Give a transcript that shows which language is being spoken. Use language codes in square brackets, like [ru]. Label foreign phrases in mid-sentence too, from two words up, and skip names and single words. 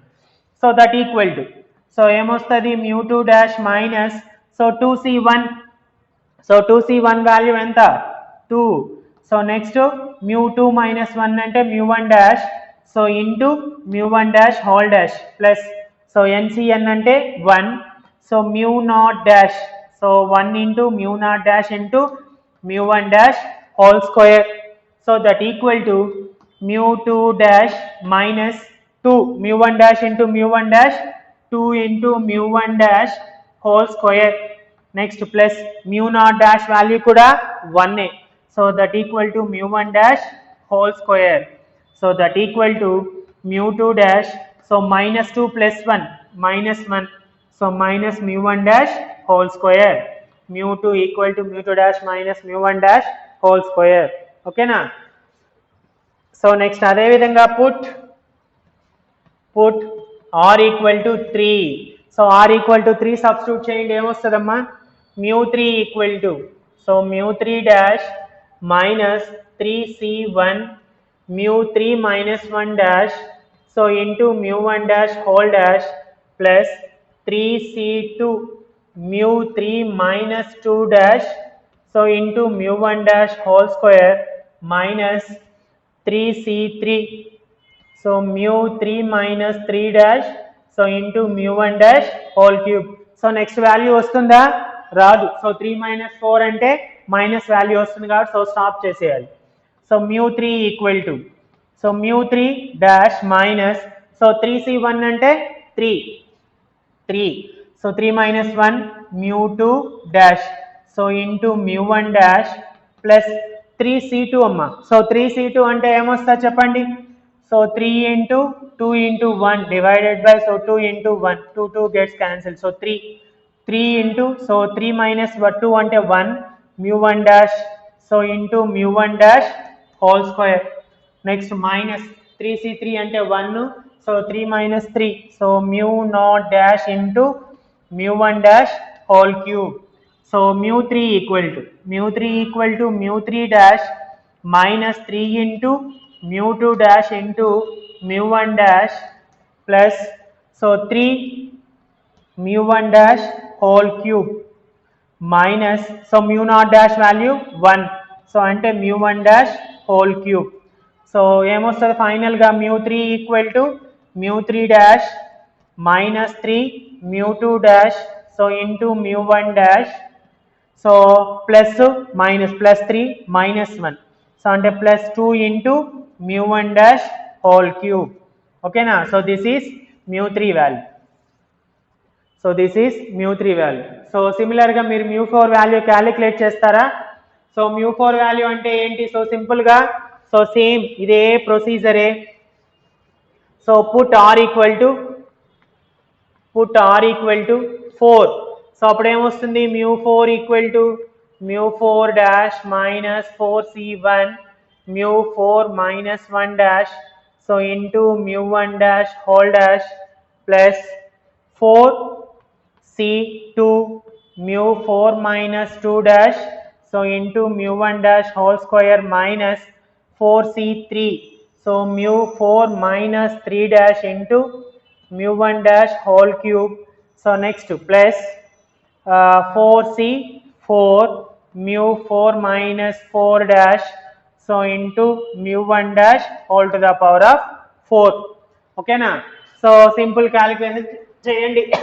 [en] So that equal to so ఏమొస్తుంది μ2 dash minus so 2c1 so 2c1 value ఎంత 2. So next μ2 minus 1 అంటే μ1 dash so into μ1 dash whole dash plus so NCN అంటే 1 so μ0 dash so 1 into μ0 dash into μ1 dash whole square. So that equal to μ2 dash minus 2 μ1 dash into μ1 dash 2 into μ1 dash whole square. Next plus μ0 dash value kuda 1. So that equal to μ1 dash whole square. So that equal to μ2 dash so minus 2 plus 1 minus 1. So minus μ1 dash whole square. μ2 equal to μ2 dash minus μ1 dash whole square. Okay na? So next [te] అదే విధంగా [en] put r equal to 3. So r equal to 3 substitute [te] చేయండి ఏమొస్తుందమ్మా [en] μ3 equal to so μ3 dash minus 3c1 μ3 minus 1 dash so into μ1 dash whole dash plus 3c2 μ3 minus 2 dash so into μ1 dash whole square minus 3c3 so μ3 minus 3 dash so into μ1 dash whole cube. So next value [te] వస్తుందా రాదు. [en] So 3 minus 4 [te] అంటే [en] minus value [te] వస్తుంది కాబట్టి [en] so stop [te] చేసేయాలి. [en] So μ3 equal to so μ3 dash minus so 3c1 అంటే 3 so 3 minus 1 μ2 dash so into μ1 dash plus 3c2 అమ్మ సో 3c2 [te] అంటే ఏమొస్తా చెప్పండి [en] సో 3 into 2 into 1 divided by so 2 into 1 2 gets cancelled so 3 into so 3 minus 2 అంటే 1 μ1 dash so into μ1 dash whole square. Next minus 3c3 అంటే 1 so 3 minus 3 so μ0 dash into μ1 dash whole cube. So μ3 equal to μ3 dash minus 3 into μ2 dash into μ1 dash plus so 3 μ1 dash whole cube minus so μ0 dash value 1 so ante μ1 dash whole cube. So ఏమొస్తుంది ఫైనల్ గా μ3 equal to μ3 dash minus 3 μ2 dash so into μ1 dash so plus minus plus 3 minus 1 so ante plus 2 into μ1 dash whole cube. Okay na? So this is μ3 value. So this is μ3 value. So similar [te] గా మీరు [en] μ4 value క్యాలిక్యులేట్ చేస్తారా సో μ4 value [te] అంటే ఏంటి [en] so simple గా so same ఇదే procedure so put r equal to 4 సో [te] అప్పుడు ఏమొస్తుంది [en] μ4 equal to μ4 dash minus 4c1 μ4 minus 1 dash so into μ1 dash whole dash plus 4c2 μ4 minus 2 dash so into μ1 dash whole square minus 4c3 so μ4 minus 3 dash into μ1 dash whole cube. So next plus 4c4 μ4 minus 4 dash so into μ1 dash whole to the power of 4. Okay na? So simple calculation చేయండి.